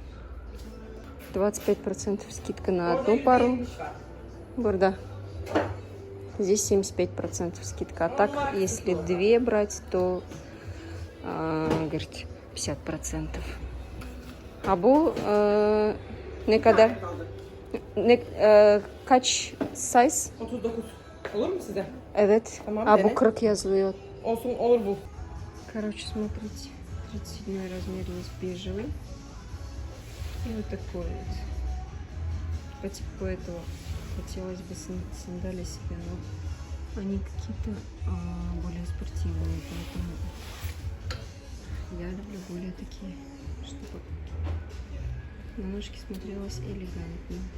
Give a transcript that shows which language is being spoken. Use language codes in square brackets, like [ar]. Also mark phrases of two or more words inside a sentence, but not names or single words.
[ru] 25% скидка на одну пару. Бурда. Здесь 75% скидка. А так, если две брать, то, говорит, 50%. [tr] Абу ne kadar? Kaç size? 39. Olur mu size? Evet. Tamam, А bu dene. 40 yazılıyor. Olsun, olur bu. [ru] Короче, смотрите. 37 размер есть бежевый. И вот такой вот. По типу этого хотелось бы сандали себе, но они какие-то более спортивные, поэтому я люблю более такие, чтобы на ножке смотрелось элегантно.